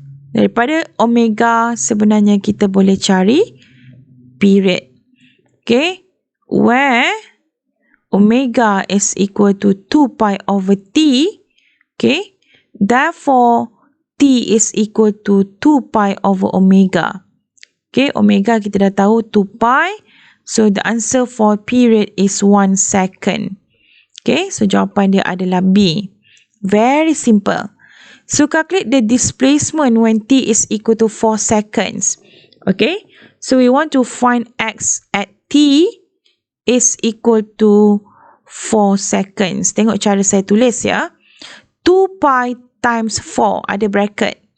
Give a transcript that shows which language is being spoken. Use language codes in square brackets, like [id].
[ms] Daripada omega sebenarnya kita boleh cari period. [en] Okay. Where omega is equal to 2 pi over T. Okay. Therefore, T is equal to 2 pi over omega. Okay, omega [ms] kita dah tahu [en] 2 pi. So, the answer for period is 1 second. [ms] Okay, so jawapan dia adalah B. [en] Very simple. So, calculate the displacement when T is equal to 4 seconds. Okay, so we want to find X at T is equal to 4 seconds. [ms] Tengok cara saya tulis ya. 2 pi times 4 ada bracket.